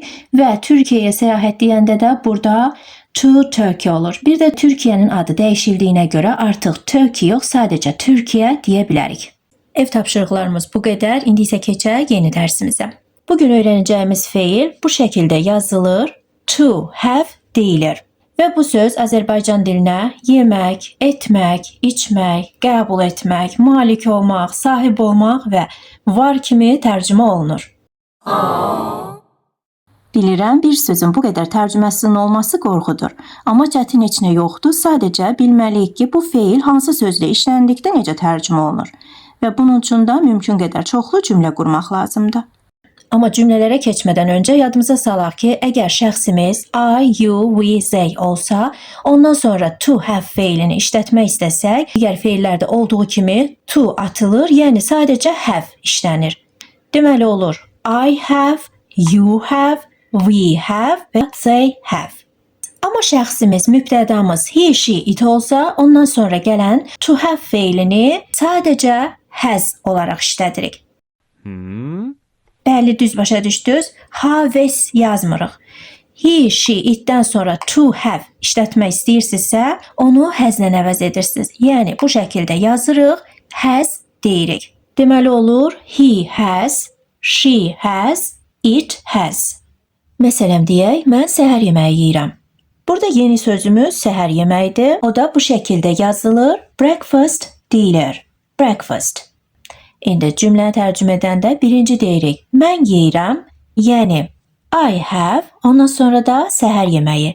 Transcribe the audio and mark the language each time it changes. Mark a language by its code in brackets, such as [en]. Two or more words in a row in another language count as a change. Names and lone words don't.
[az] Və Türkiyəyə səyahət deyəndə də burada [en] to Turkey [az] olur. Bir də Türkiyənin adı dəyişildiyinə görə artıq Turkey yox, sadəcə Türkiyə deyə bilərik. Ev tapşırıqlarımız bu qədər. İndi isə keçək yeni dərsimizə. Bugün öyrənəcəyimiz feil bu şəkildə yazılır. [en] To have deyilir. [az] Və bu söz Azərbaycan dilinə yemək, etmək, içmək, qəbul etmək, malik olmaq, sahib olmaq və var kimi tərcümə olunur. Bilirəm, bir sözün bu qədər tərcüməsinin olması qorxudur. Amma çətin heç nə yoxdur. Sadəcə bilməliyik ki, bu feil hansı sözlə işləndikdə necə tərcümə olunur. Və bunun üçün də mümkün qədər çoxlu cümlə qurmaq lazımdır. Amma cümlələrə keçmədən öncə yadımıza salaq ki, əgər şəxsimiz [en] I, you, we, they [az] olsa, ondan sonra [en] to have [az] feilini işlətmək istəsək, digər feillərdə olduğu kimi to atılır, yəni sadəcə have işlənir. Deməli olur [en] I have, you have, we have [az] və [en] they have. [az] Amma şəxsimiz, mübtədamız [en] he, she, it [az] olsa, ondan sonra gələn [en] to have [az] feilini sadəcə has olaraq işlədirik. Bəli, düz başa düşdünüz. Have yazmırıq. [en] He, she, [az] itdən sonra [en] to have [az] işlətmək istəyirsinizsə, onu has-lə əvəz edirsiniz. Yəni, bu şəkildə yazırıq, has deyirik. Deməli olur, [en] he has, she has, it has. [az] Məsələn deyək, mən səhər yeməyi yeyirəm. Burada yeni sözümüz səhər yeməyidir. O da bu şəkildə yazılır. Breakfast deyilir. Breakfast. İndi cümləni tərcümə edəndə birinci deyirik. Mən yeyirəm, yəni [en] I have, [az] ondan sonra da səhər yeməyi.